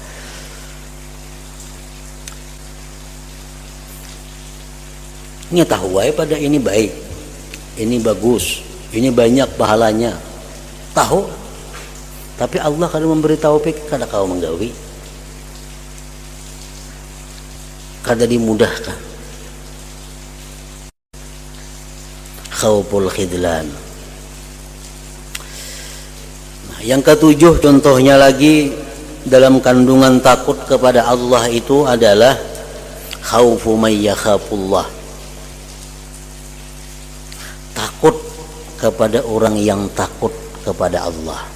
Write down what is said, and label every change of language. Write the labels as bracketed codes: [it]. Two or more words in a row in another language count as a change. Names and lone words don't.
[id] Ini tahu aja pada ini baik, ini bagus, ini banyak pahalanya. [bjn] Tahu, tapi Allah kada memberi taufik, kada kau menggawi, kada dimudahkan. [ar] خوف الخذلان. [id] Nah, yang ketujuh contohnya lagi dalam kandungan takut kepada Allah itu adalah [ar] خوف من يخاف الله. [id] Takut kepada orang yang takut kepada Allah.